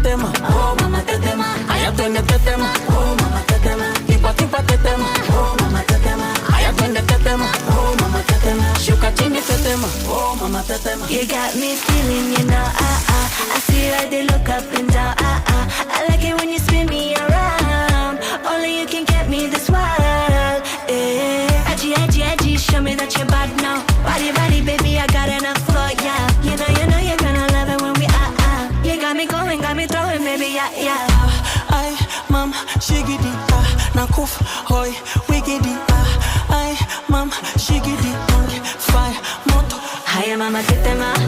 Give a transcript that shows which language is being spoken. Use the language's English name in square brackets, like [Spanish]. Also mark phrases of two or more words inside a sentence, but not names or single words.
[Swahili] oh mama tetema. Aya twende tetema, oh mama tetema. Tipa tipa tetema, oh mama tetema. Aya twende tetema, oh mama tetema. Shuka chini tetema, oh mama tetema. [English] You got me feeling, you know, I see how they look up and down, I like it when you spin me around. Only you can get me this wild, yeah. Edgy, edgy, edgy, show me that you're bad now. Body, body, baby, I got enough for ya. You know, you're gonna love it when we you got me going, got me throwing, baby, yeah, yeah. Ay, mam, shigidi, nakuf, hoy, wigidi, ay, mam, shigidi, fire, moto. Hi, mama, get them